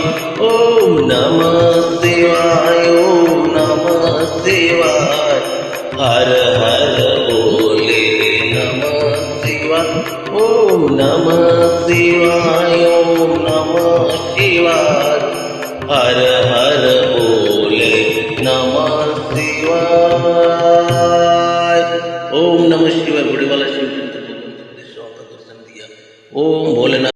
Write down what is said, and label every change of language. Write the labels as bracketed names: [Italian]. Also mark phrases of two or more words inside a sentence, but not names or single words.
[Hindi] ओम नमः शिवाय, ओम नमः शिवाय, हर हर बोले नमः शिवाय। ओम नमः शिवाय, ओम नमः शिवाय, हर हर बोले नमः शिवाय। ओम नमः शिवाय। बड़े वाला शिव शंकर भगवान का दर्शन दिया। ओम भोलेनाथ।